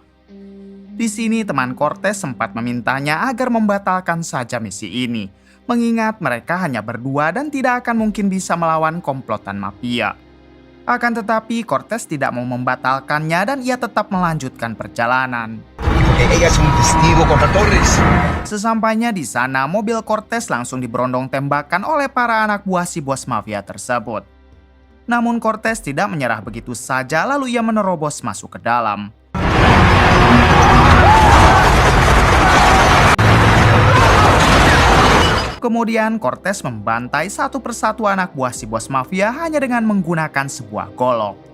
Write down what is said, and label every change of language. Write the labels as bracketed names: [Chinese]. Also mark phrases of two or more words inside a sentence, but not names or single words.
[Indonesian] Di sini teman Cortez sempat memintanya agar membatalkan saja misi ini, mengingat mereka hanya berdua dan tidak akan mungkin bisa melawan komplotan mafia. Akan tetapi Cortez tidak mau membatalkannya dan ia tetap melanjutkan perjalanan. [Spanish] Ella es un testigo contra Torres. [Indonesian] Sesampainya di sana, mobil Cortez langsung diberondong tembakan oleh para anak buah si bos mafia tersebut. Namun Cortez tidak menyerah begitu saja lalu ia menerobos masuk ke dalam. Kemudian Cortez membantai satu persatu anak buah si bos mafia hanya dengan menggunakan sebuah golok.